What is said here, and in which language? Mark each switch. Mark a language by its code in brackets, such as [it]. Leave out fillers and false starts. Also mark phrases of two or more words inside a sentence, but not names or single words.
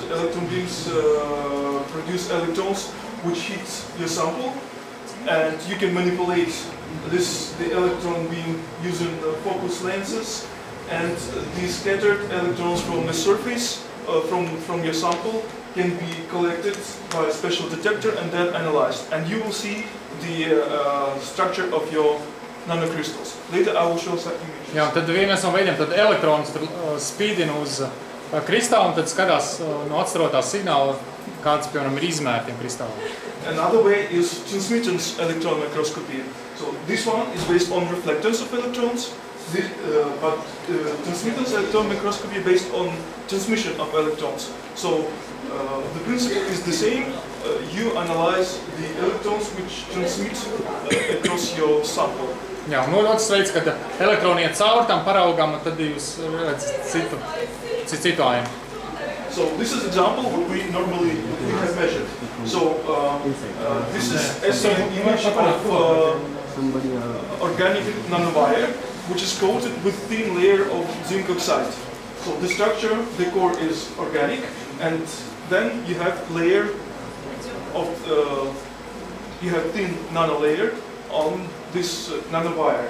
[en] Electron beams produce electrons which hit your sample, and you can manipulate the electron beam using focus lenses, and the scattered electrons from the surface from your sample can be collected by a special detector and then analyzed, and you will see the structure of your nanocrystals. Later I will show some images. [lv] Jā, tad viens no veidiem, tad elektrons spīdina uz kristālu, un tad skatās no atstarotās signāla, kāds, piemēram, ir izmēri tiem kristāliem. [en] Another way is transmittance electron microscopy. So this one is based on reflectance of electrons, but transmittance electron microscopy based on transmission of electrons. So the principle is the same. You analyze the electrons which transmit across your sample. [lv] Jā, un otrs veids, kad elektroni iet cauri tam paraugam, un tad jūs redzat citu ainu. [en] So this is example what we normally have measured. So this is an image of organic nanowire, which is coated with thin layer of zinc oxide. So the structure, the core is organic, and then you have layer of you have thin nano layer on this nanowire.